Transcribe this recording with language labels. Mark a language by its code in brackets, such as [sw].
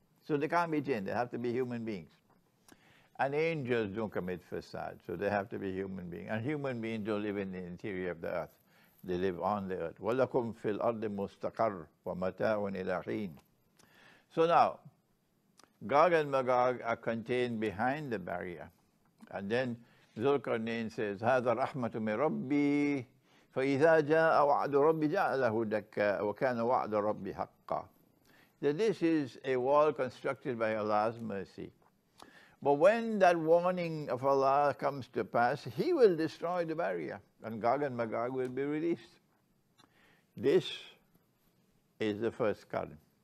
[en] So they can't be jinn, they have to be human beings. And angels don't commit fasad, so they have to be human beings. And human beings don't live in the interior of the earth. They live on the earth. [ar] وَلَكُمْ فِي الْأَرْضِ مُسْتَقَرٌّ وَمَتَاعٌ إِلَىٰ حِينٍ. [en] So now, Gog and Magog are contained behind the barrier. And then Dhul Qarnayn says, [ar] هَذَا رَحْمَةٌ مِّن رَبِّي فَإِذَا جَاءَ وَعْدُ رَبِّ جَعَلَهُ دَكَّاءَ وَكَانَ وَعْدُ رَبِّ حَقًّا. [en] That this is a wall constructed by Allah's mercy. But when that warning of Allah comes to pass, He will destroy the barrier, and Gog and Magog will be released. This is the first current.